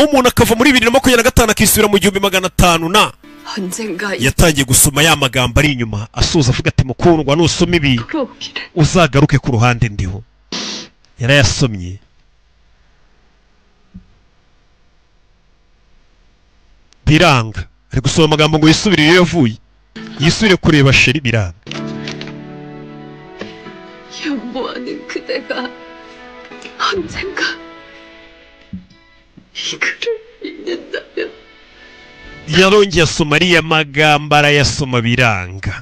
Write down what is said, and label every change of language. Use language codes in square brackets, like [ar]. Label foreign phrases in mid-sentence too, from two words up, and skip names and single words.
[rw] umuntu akava muri 2025 akisubira mu 1500 na yatangiye gusoma ya magambo ari inyuma asoza avuga ati mukundwa nusoma ibi uzagaruke ku ruhande ndiho yarayasomye biranga ari gusoma amagambo ngo yisubirire yavuye yisubire kureba sheri biranga. [ko] 연모하는 그대가 언젠가 이 글을 읽는다면 [rw] yarongeye asoma ariya magambo arayasoma biranga.